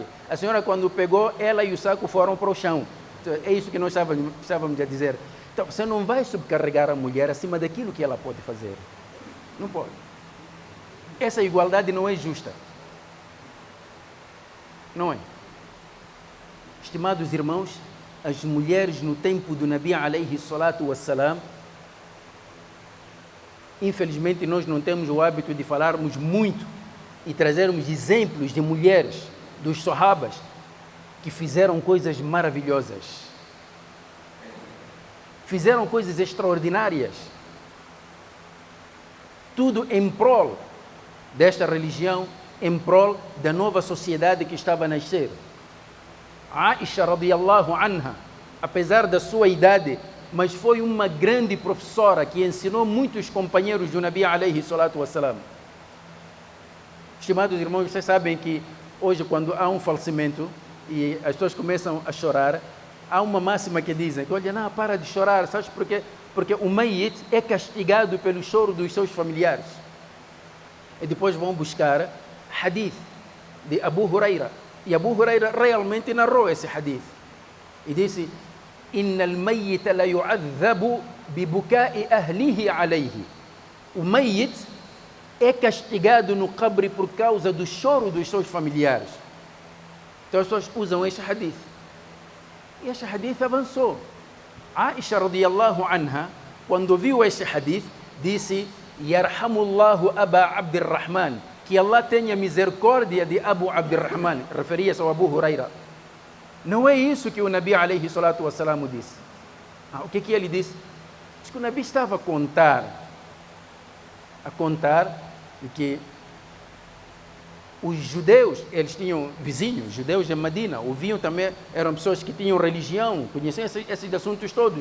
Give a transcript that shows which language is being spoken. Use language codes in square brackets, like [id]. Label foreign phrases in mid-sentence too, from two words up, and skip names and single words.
[pt] A senhora, quando pegou, ela e o saco foram para o chão. É isso que nós estávamos a dizer. Então, você não vai subcarregar a mulher acima daquilo que ela pode fazer. Não pode. Essa igualdade não é justa. Não é. Estimados irmãos, as mulheres no tempo do [ar] النبي عليه الصلاة والسلام, [pt] infelizmente nós não temos o hábito de falarmos muito e trazermos exemplos de mulheres, dos sahabas, que fizeram coisas maravilhosas, fizeram coisas extraordinárias, tudo em prol desta religião, em prol da nova sociedade que estava a nascer. [ar] عائشة رضي الله عنها, [pt] apesar da sua idade, mas foi uma grande professora que ensinou muitos companheiros do [ar] النبي عليه الصلاة والسلام. [pt] Estimados irmãos, vocês sabem que hoje quando há um falecimento e as pessoas começam a chorar, há uma máxima que dizem, que olha, não, para de chorar, sabes por quê? Porque o Mayyit é castigado pelo choro dos seus familiares. E depois vão buscar hadith de Abu Huraira. E Abu Huraira realmente narrou esse hadith. E disse, [ar] إن الميت لا يعذب ببكاء أهله عليه. [pt] O Mayyit é castigado no cabre por causa do choro dos seus familiares. Então as pessoas usam este hadith. E este hadith avançou. [ar] عائشة رضي الله عنها, [pt] quando viu este hadith, disse, [ar] يرحم الله أبا عبد الرحمن, [pt] que Allah tenha misericórdia de Abu Abdirrahman, referia-se ao Abu Huraira. Não é isso que o [ar] النبي عليه الصلاة والسلام [pt] disse. O que ele disse? Diz que o Nabi estava a contar que os judeus, eles tinham vizinhos, judeus de Medina, ouviam também, eram pessoas que tinham religião, conheciam esses assuntos todos.